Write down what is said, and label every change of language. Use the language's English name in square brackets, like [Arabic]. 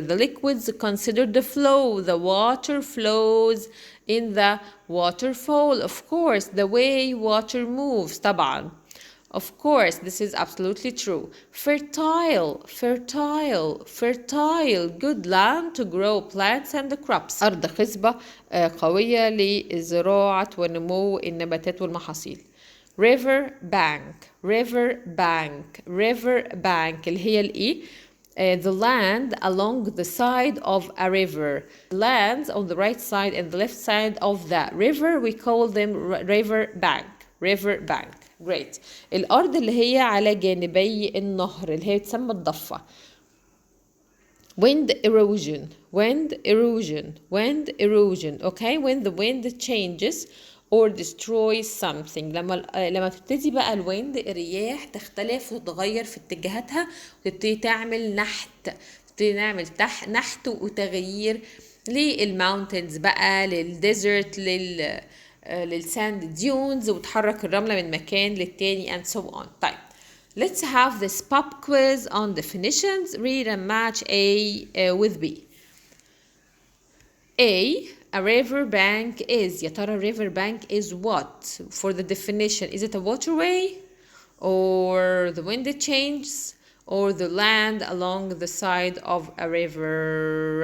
[English] The liquids consider the flow. The water flows in the waterfall. Of course, the way water moves, طبعا. Of course, this is absolutely true. Fertile, fertile, fertile. Good land to grow plants and crops. [Arabic] أرض خصبة قوية لزراعة ونمو النباتات والمحاصيل. [English] river bank, river bank, river bank [Arabic] اللي هي الايه [English] the land along the side of a river. Lands on the right side and the left side of the river, we call them river bank. river bank. Great. [Arabic] الأرض اللي هي على جانبي النهر اللي هي تسمى الضفة. [English] Wind erosion, wind erosion, wind erosion. Okay, when the wind changes or destroys something. [Arabic] لما تبتدي بقى الويند الرياح تختلف وتتغير في اتجاهاتها وتبتدي تعمل نحت، تبتدي نعمل نحت وتغيير للماونتنز بقى، للديزرت، للساند ديونز، وتحرك الرملة من مكان للتاني [English] and so on. [Arabic] طيب [English] let's have this pop quiz on definitions. Read and match A with B. A river bank is. [Arabic] يا ترى [English] river bank is what? For the definition, is it a waterway or the wind changes or the land along the side of a river?